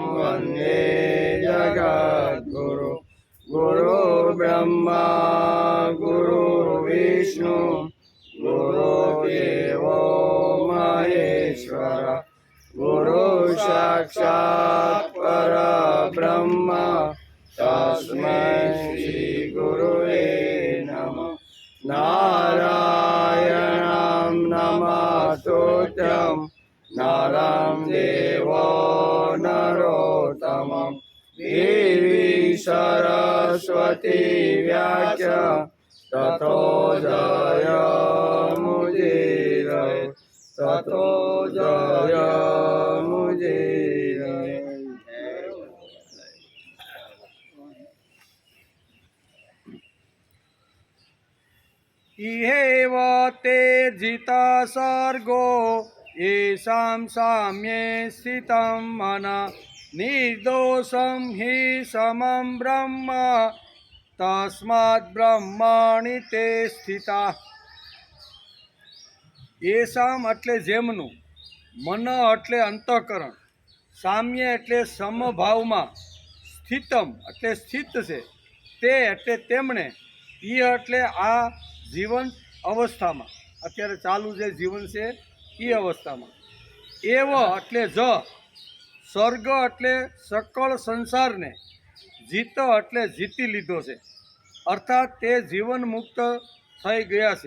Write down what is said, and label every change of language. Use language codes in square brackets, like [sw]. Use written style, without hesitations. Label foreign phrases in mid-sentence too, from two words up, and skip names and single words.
[sa] वन्दे जगद्गुरु गुरु ब्रह्मा गुरु विष्णु गुरुदेवो महेश्वर गुरु साक्षात् परब्रह्म तस्मै श्री गुरुवे नमः नारायण નરં દેવો નરોત્તમં દેવી સરસ્વતી વ્યાખ્યા તતો જયમુદીર તતો જયમુદીર. इहेव ते जिता सर्गो येषां साम्ये स्थितं मनः निर्दोषं हि समं ब्रह्म तस्मात् ब्रह्मणि ते स्थिता. [gu] येषां એટલે જેમનું, મન એટલે અંતઃકરણ, સામ્ય એટલે સમભાવમાં, સ્થિતમ એટલે સ્થિત છે, તે એટલે તેમણે, ઈ એટલે આ જીવન અવસ્થામાં, અત્યારે ચાલુ જે જીવન છે એ અવસ્થામાં, એવ એટલે જ, સ્વર્ગ એટલે સકળ સંસારને, જીત એટલે જીતી લીધો છે, અર્થાત તે જીવન મુક્ત થઈ ગયા છે.